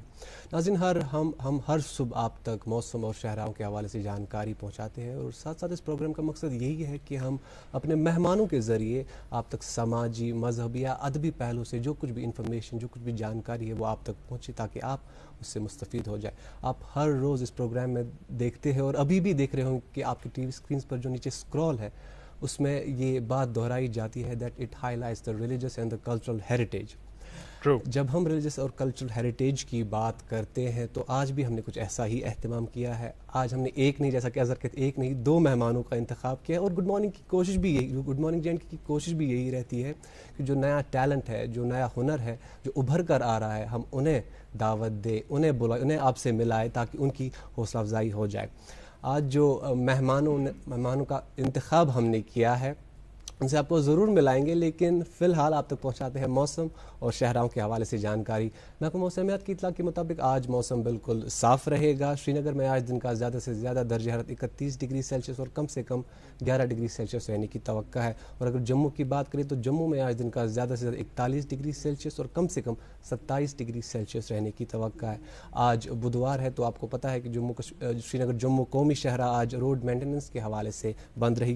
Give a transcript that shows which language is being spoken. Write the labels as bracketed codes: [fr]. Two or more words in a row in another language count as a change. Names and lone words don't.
[ur] ناظرین، ہم ہر صبح آپ تک موسم اور شہراؤں کے حوالے سے جانکاری پہنچاتے ہیں اور ساتھ ساتھ اس پروگرام کا مقصد یہی ہے کہ ہم اپنے مہمانوں کے ذریعے آپ تک سماجی، مذہبی یا ادبی پہلو سے جو کچھ بھی انفارمیشن، جو کچھ بھی جانکاری ہے وہ آپ تک پہنچے، تاکہ آپ اس سے مستفید ہو جائے. آپ ہر روز اس پروگرام میں دیکھتے ہیں اور ابھی بھی دیکھ رہے ہوں گے کہ آپ کی ٹی وی اسکرین پر جو نیچے اسکرول ہے اس میں یہ بات دہرائی جاتی ہے [en] that it highlights the religious and the cultural heritage. True. [ur] جب ہم ریلیجس اور [en] cultural heritage [ur] کی بات کرتے ہیں تو آج بھی ہم نے کچھ ایسا ہی اہتمام کیا ہے. آج ہم نے ایک نہیں, جیسا کہ اظہر کہتے ایک نہیں 2 مہمانوں کا انتخاب کیا ہے, اور [en] good morning [ur] کی کوشش بھی یہی, گڈ مارننگ جینٹ کی کوشش بھی یہی رہتی ہے کہ جو نیا ٹیلنٹ ہے, جو نیا ہنر ہے, جو ابھر کر آ رہا ہے, ہم انہیں دعوت دیں, انہیں بلائیں, انہیں آپ سے ملائیں تاکہ ان کی حوصلہ افزائی ہو جائے. آج جو مہمانوں کا انتخاب ہم نے کیا ہے ان سے آپ کو ضرور ملائیں گے, لیکن فی الحال آپ تک پہنچاتے ہیں موسم اور شہراؤں کے حوالے سے جانکاری. میں آپ کو موسمیات کی اطلاع کے مطابق آج موسم بالکل صاف رہے گا. سری نگر میں آج دن کا زیادہ سے زیادہ درجہ حرارت 31 ڈگری سیلسیس اور کم سے کم 11 ڈگری سیلسیس رہنے کی توقع ہے. اور اگر جموں کی بات کریں تو جموں میں آج دن کا زیادہ سے زیادہ 41 ڈگری سیلسیس اور کم سے کم 27 ڈگری سیلسیس رہنے کی توقع ہے. آج بدوار ہے تو آپ کو پتہ ہے کہ سری نگر جموں قومی شاہراہ آج [en] road maintenance [ur] کے حوالے سے بند رہے گی.